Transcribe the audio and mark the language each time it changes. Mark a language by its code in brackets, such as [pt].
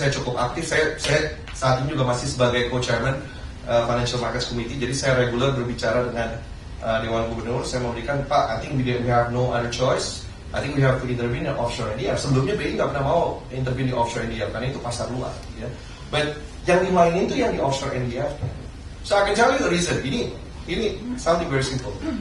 [id] Saya cukup aktif, saya saat ini juga masih sebagai co-chairman Financial Markets Committee, jadi saya regular berbicara dengan Dewan Gubernur. Saya memberikan, Pak, [en] I think we have no other choice. I think we have to intervene in offshore NDF. [id] Sebelumnya BI nggak pernah mau intervene di offshore NDF karena itu pasar luar, But yang dimainin itu yang di offshore NDF. [en] So I can tell you the reason. Ini something very simple.